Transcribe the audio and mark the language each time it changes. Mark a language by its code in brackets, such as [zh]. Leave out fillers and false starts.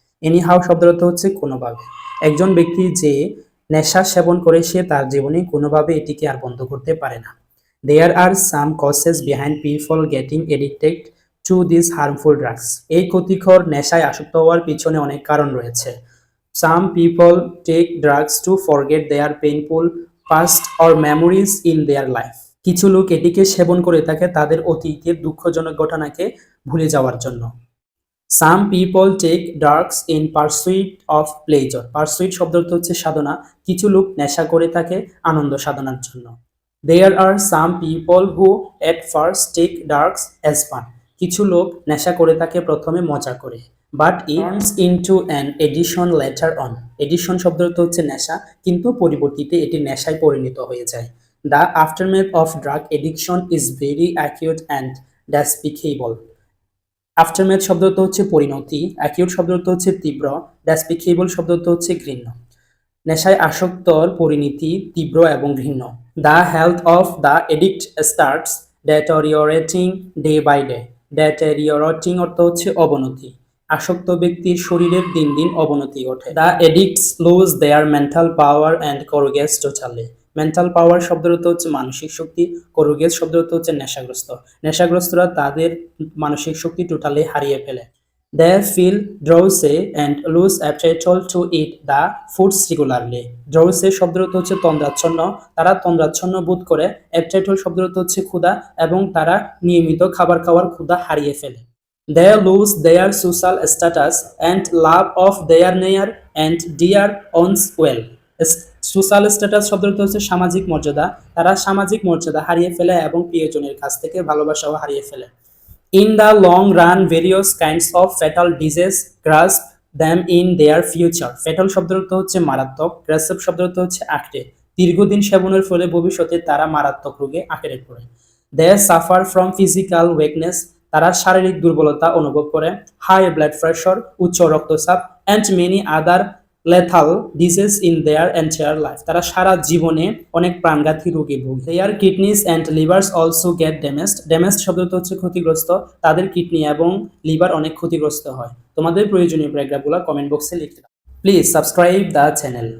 [bn] Any how শব্দের অর্থ হচ্ছে কোনোভাবে। একজন ব্যক্তি যে নেশা সেবন করে সে তার জীবনে কোনোভাবে এটিকে আর বন্ধ করতে পারে না। [en] There are some causes behind people getting addicted to this harmful drugs. [bn] এই ক্ষতিকর নেশায় আসক্ত হওয়ার পিছনে অনেক কারণ রয়েছে। [en] Some people take drugs to forget their painful past or memories in their life. [bn] কিছু লোক এটিকে সেবন করে থাকে তাদের অতীতের দুঃখজনক ঘটনাকে ভুলে যাওয়ার জন্য। [en] Some people take drugs in pursuit of pleasure. [bn] Pursuit শব্দ অর্থ হচ্ছে সাধনা। কিছু লোক নেশা করে থাকে আনন্দ সাধনার জন্য। [en] There are some people who at first take drugs as fun. [bn] কিছু লোক নেশা করে থাকে প্রথমে মজা করে। [en] But it turns into an addiction later on. [bn] Addiction শব্দ অর্থ হচ্ছে নেশা, কিন্তু পরবর্তীতে এটি নেশায় পরিণত হয়ে যায়। [en] The aftermath of drug addiction is very acute and despicable. [bn] Aftermath শব্দ অর্থ হচ্ছে পরিণতি, অ্যাকিউট শব্দ অর্থ হচ্ছে তীব্র, ডেসপিকেবল শব্দ অর্থ হচ্ছে ঘৃণ্য। নেশায় আসক্তর পরিণতি তীব্র এবং ঘৃণ্য। [en] The health of the addict starts deteriorating day by day. [bn] ডেটোরিওরেটিং অর্থ হচ্ছে অবনতি। আসক্ত ব্যক্তির শরীরের দিন দিন অবনতি ঘটে। [en] The addicts lose their mental power and courage totally. [bn] Mental পাওয়ার শব্দের অর্থ হচ্ছে মানসিক শক্তি, কোরগেস শব্দের অর্থ হচ্ছে নেশাগ্রস্ত। নেশাগ্রস্তরা তাদের মানসিক শক্তি টোটালি হারিয়ে ফেলে। [en] They feel drowsy and lose appetite to eat the foods regularly. [bn] Drowsy শব্দের অর্থ হচ্ছে তন্দ্রাচ্ছন্ন, তারা তন্দ্রাচ্ছন্ন বোধ করে। appetite শব্দের অর্থ হচ্ছে ক্ষুধা, এবং তারা নিয়মিত খাবার খাওয়ার ক্ষুধা হারিয়ে ফেলে। [en] They lose their social status and love of their near and dear ones well. [bn] Social status শব্দের অর্থ হচ্ছে সামাজিক মর্যাদা, তারা সামাজিক মর্যাদা হারিয়ে ফেলে এবং প্রিয়জনের কাছ থেকে ভালোবাসাও হারিয়ে ফেলে। [en] In the long run, various kinds of fatal disease grasp them in their future. [bn] Fatal শব্দের অর্থ হচ্ছে মারাত্মক, grasp শব্দের অর্থ হচ্ছে আঁকড়ে। দীর্ঘদিন সেবনের ফলে ভবিষ্যতে তারা মারাত্মক রোগে আঁকড়ে পড়ে। [en] They suffer from physical weakness. [bn] তারা শারীরিক দুর্বলতা অনুভব করে। [en] High blood pressure, [bn] উচ্চ রক্তচাপ, [en] and many other lethal disease in their entire life. [bn] তারা সারা জীবনে অনেক প্রাণঘাতী রোগে ভোগে। [en] Their kidneys and livers also get damaged. [bn] Damaged শব্দটা হচ্ছে ক্ষতিগ্রস্ত, তাদের কিডনি এবং লিভার অনেক ক্ষতিগ্রস্ত হয়। তোমাদের প্রয়োজনীয় প্যারাগ্রাফগুলো কমেন্ট বক্সে লিখে দাও। [en] Please subscribe the channel.